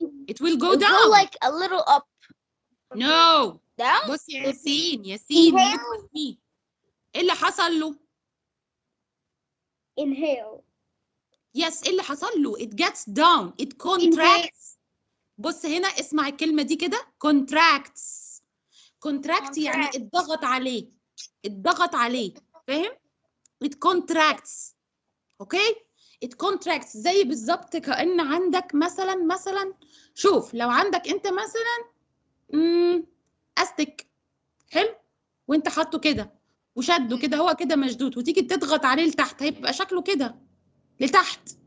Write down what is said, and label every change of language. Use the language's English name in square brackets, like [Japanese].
[English] it will go it'll down. go like a little up. No. Down. [Arabic] بص يا ياسين [English] look with me. [Arabic] ايه اللي حصل له؟ [English] Inhale. Yes, [Arabic] ايه اللي حصل له؟ [English] it gets down, it contracts. [Arabic] بص هنا اسمع الكلمة دي كده contracts. contract يعني اتضغط عليه. فاهم؟ [English] it contracts. [Arabic] اوكي؟ it contracts زي بالظبط كأن عندك مثلا شوف لو عندك انت مثلا استك حلو وانت حاطه كده وشده كده هو كده مشدود وتيجي تضغط عليه لتحت هيبقى شكله كده لتحت.